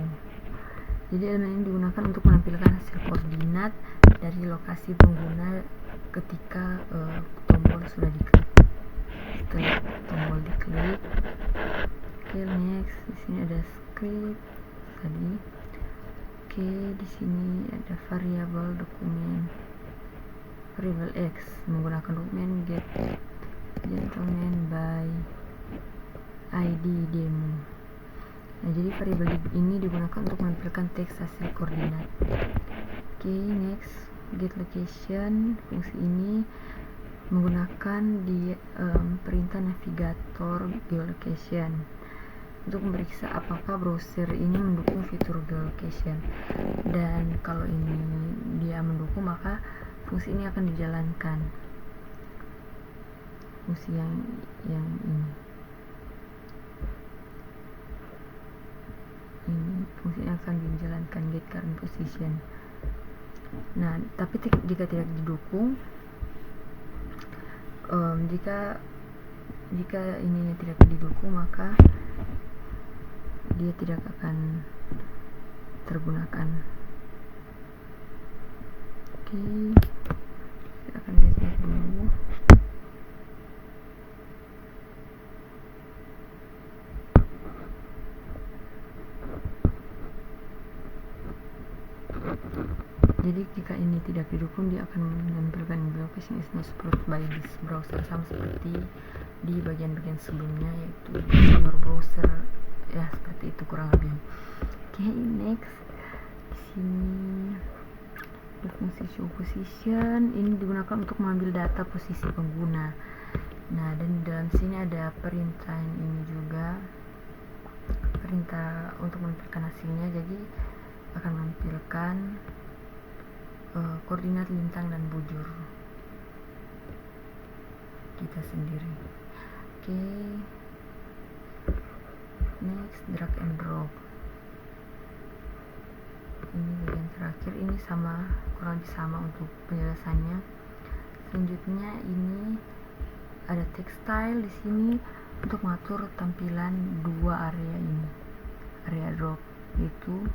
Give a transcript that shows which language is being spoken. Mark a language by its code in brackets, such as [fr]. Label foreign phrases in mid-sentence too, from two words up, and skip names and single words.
[id] Jadi elemen ini digunakan untuk menampilkan hasil koordinat dari lokasi pengguna ketika tombol sudah diklik. Setelah tombol diklik, oke, next. Di sini ada script tadi. Oke, di sini ada variabel dokumen, variabel X menggunakan dokumen [en] get gentleman by ID demo. [id] Nah, jadi variabel ini digunakan untuk menampilkan teks hasil koordinat. Oke, next. Get location, fungsi ini menggunakan di perintah navigator geolocation untuk memeriksa apakah browser ini mendukung fitur geolocation, dan kalau ini dia mendukung, maka fungsi ini akan dijalankan, fungsi yang ini fungsinya akan dijalankan [en] get current position. [id] Nah, tapi jika tidak didukung, jika ini tidak didukung, maka dia tidak akan tergunakan. Oke, kita akan lihat dulu. Jadi jika ini tidak didukung, dia akan menampilkan [en] location is not supported by this browser, [id] sama seperti di bagian-bagian sebelumnya, yaitu [en] your browser, [id] ya seperti itu kurang lebih. Oke, next. Di sini ada fungsi [en] show position. [id] Ini digunakan untuk mengambil data posisi pengguna. Nah, dan di dalam sini ada perintah ini juga, perintah untuk menampilkan hasilnya. Jadi akan menampilkan koordinat lintang dan bujur kita sendiri. Oke, [en] next, drag and drop. [id] Ini bagian terakhir, ini sama, kurang lebih sama untuk penjelasannya. Selanjutnya ini ada textile di sini untuk mengatur tampilan dua area ini, area drop itu.